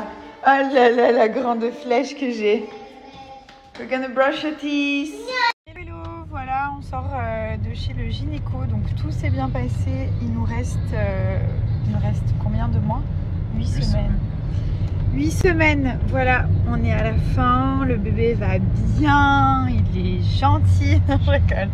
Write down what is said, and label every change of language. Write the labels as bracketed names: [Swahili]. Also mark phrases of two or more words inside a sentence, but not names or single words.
[French] Ah là là, la grande flèche que j'ai. [English] We're gonna brush your teeth. Hello, [French] voilà, on sort de chez le gynéco, donc tout s'est bien passé. Il nous reste combien de mois? 8 semaines. 8 semaines, voilà, on est à la fin, le bébé va bien, il est gentil, je rigole.